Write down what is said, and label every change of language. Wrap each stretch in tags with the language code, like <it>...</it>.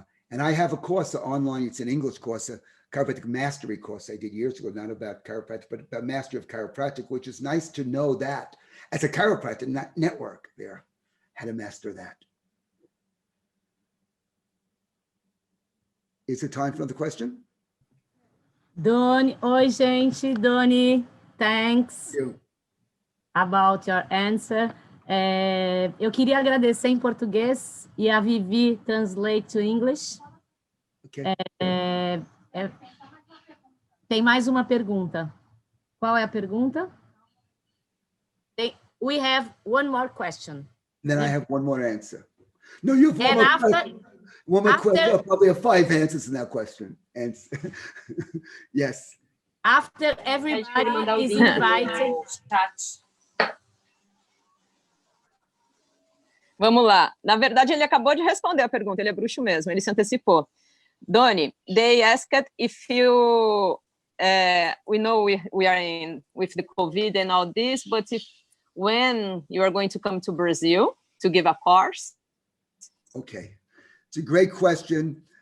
<en>And I have a course online, it's an English course, a chiropractic mastery course I did years ago, not about chiropractic, but about mastery of chiropractic, which is nice to know that as a chiropractor network there, how to master that. Is it time for another question? Donny,</en> <pt>oi gente,</pt> <en>Donny, thanks about your answer.</en> <pt>Eu queria agradecer em português e a Vivi</pt> <en>translate to English. Okay.</en> <pt>Tem mais uma pergunta. Qual é a pergunta?</pt> <en>We have one more question. Then I have one more answer. No, you have one more question. One more question. I'll probably have 5 answers in that question. And yes. After everybody is invited.</en> <pt>Vamos lá. Na verdade, ele acabou de responder a pergunta. Ele é bruxo mesmo. Ele se antecipou.</pt> <en>Donny, they asked if you, we know we are in with the COVID and all this, but if when you are going to come to Brazil to give a course? Okay. It's a great question.</en>